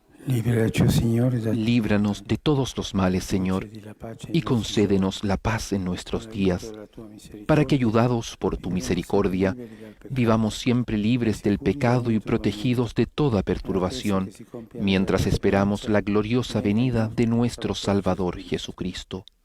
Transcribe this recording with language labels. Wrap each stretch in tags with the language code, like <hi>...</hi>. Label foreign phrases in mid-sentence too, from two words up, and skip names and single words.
<it>Liberaci, Signore, da</it> <es>Líbranos de todos los males, Señor,</es> <it>concedi la pace ai</it> <es>y</es> <it>nostri</it> <es>concédenos la paz en nuestros</es> <it>giorni,</it> <es>días,</es> <it>per la tua misericordia,</it> <es>para que, ayudados por tu</es> <it>viviamo</it> <es>misericordia,</es> <it>sempre liberi dal peccato,</it> <es>vivamos siempre libres del pecado y protegidos de toda perturbación, mientras esperamos la gloriosa venida de nuestro Salvador Jesucristo.</es>